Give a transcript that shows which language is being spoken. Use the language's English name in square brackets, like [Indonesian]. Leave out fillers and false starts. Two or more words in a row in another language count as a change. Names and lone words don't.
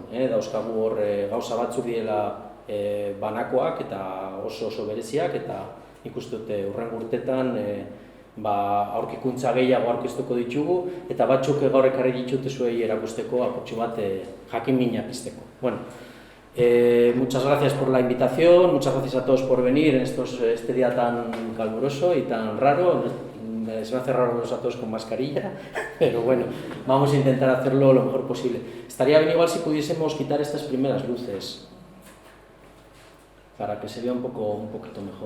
[Basque] Dauzkagu hor gauza batzuk diela banakoak eta oso bereziak, eta nik uste dute hurrengo urtetan aurkikuntza gehiago aurkeztuko ditugu, eta batzuk gaur ekarri ditute zuei erakusteko apurtxo bat jakin-mina pizteko. [Spanish] Bueno, muchas gracias por la invitación, muchas gracias a todos por venir en este día tan caluroso y tan raro. Se me hace raro verlos a todos con mascarilla, pero bueno, vamos a intentar hacerlo lo mejor posible. Estaría bien igual si pudiésemos quitar estas primeras luces, para que se vea un poquito mejor.